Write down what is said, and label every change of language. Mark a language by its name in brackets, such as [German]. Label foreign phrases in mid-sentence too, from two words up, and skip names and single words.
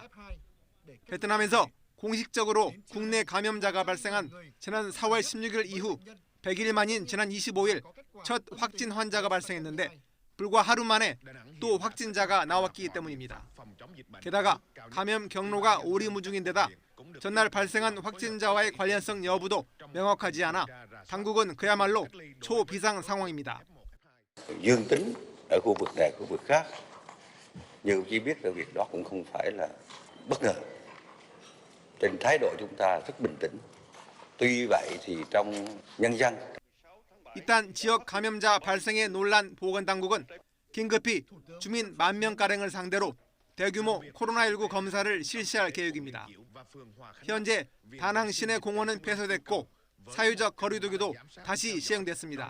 [Korean] 베트남에서 공식적으로 국내 감염자가 발생한 지난 4월 16일 이후 100일 만인 지난 25일 첫 확진 환자가 발생했는데 불과 하루 만에 또 확진자가 나왔기 때문입니다. 게다가 감염 경로가 오리무중인데다 전날 발생한 확진자와의 관련성 여부도 명확하지 않아 당국은 그야말로 초비상 상황입니다. [Vietnamese] Dương tính ở khu vực này, khu vực khác, nhưng chỉ biết là việc đó cũng không phải là bất ngờ. Trên thái độ chúng ta rất bình tĩnh. Tuy vậy thì trong nhân dân [Korean] 일단 지역 감염자 발생에 놀란 보건당국은 긴급히 주민 10,000명가량을 상대로 대규모 코로나19 검사를 실시할 계획입니다. 현재 다낭 시내 공원은 폐쇄됐고 사회적 거리두기도 다시 시행됐습니다.